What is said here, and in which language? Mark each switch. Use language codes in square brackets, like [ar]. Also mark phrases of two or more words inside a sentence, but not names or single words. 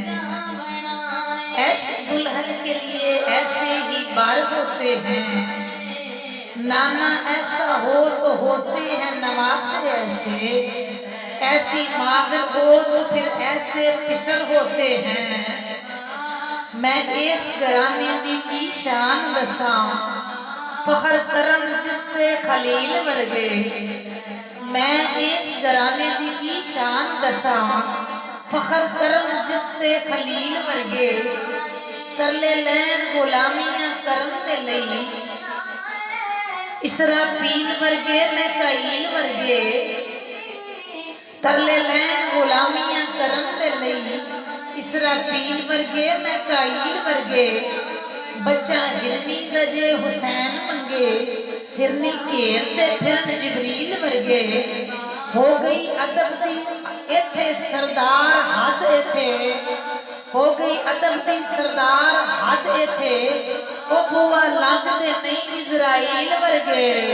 [ur] ایسے دلہن کے لیے ایسے ہی برف ہوتے ہیں، نانا ایسا ہو تو ہوتے ہیں نواسے ایسے، ایسی مادر ہو تو پھر ایسے پسر ہوتے ہیں۔ [pa] میں اس گرانے دی کی شان دساں، فخر کرن جس تے خلیل ورگے، میں اس گرانے دی کی شان دساں، فخر کرن جس تے خلیل ورگے، ترلے لین غلامیاں کرن دے لئی، اسرافیل ورگے میکائیل ورگے، ترلے لین غلامیاں کرن دے لئی، اسرافیل ورگے میکائیل ورگے، بچہ ہرنی رجے حسین منگے، ہرنی کیر تے پھرن جبریل ورگے، ہو گئی عدب دی ایتھے سردار حد ایتھے، ہو گئی عدب دی سردار حد ایتھے، او بوا لگ دے نہیں اسرائیل ورگے۔